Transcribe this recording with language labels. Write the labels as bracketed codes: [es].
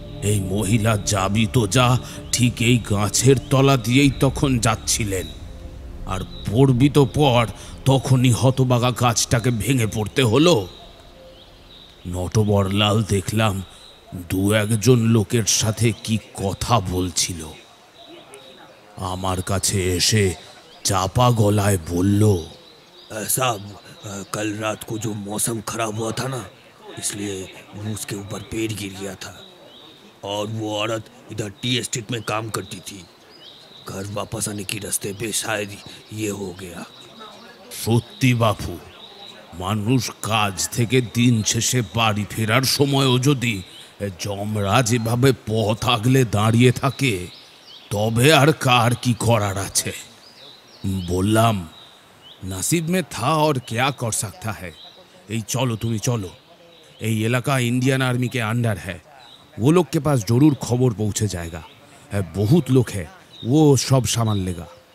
[bn] এই মহিলা যাবি তো যা ঠিক এই গাছের তলা দিয়েই তখন যাচ্ছিলেন, আর পড়বি তো পর তখনই হতবাগা গাছটাকে ভেঙে পড়তে হলো। নটবরলাল দেখলাম দু একজন লোকের সাথে কি কথা বলছিল। আমার কাছে এসে চাপা [hi] गलाए बोल, साहब कल रात को जो मौसम खराब हुआ था ना, इसलिए उसके ऊपर पेड़ गिर गया था और वो औरत इधर टी एस्टेट में काम करती थी। घर वापस आने की रास्ते पे शायद ये हो गया। [bn] সত্যি বাপু, মানুষ কাজ থেকে দিন শেষে বাড়ি ফেরার সময়ও যদি যমরাজ এভাবে পথ আগলে দাঁড়িয়ে থাকে তবে আর কার কি করার আছে। বললাম [hi] नसीब में था और क्या कर सकता है। [bn] এই চলো তুমি চলো, এই এলাকা [hi] इंडियन आर्मी के अंडर है, वो लोग के पास जरूर खबर पहुंचे जाएगा। बहुत लोग है, वो सब सामान लेगा।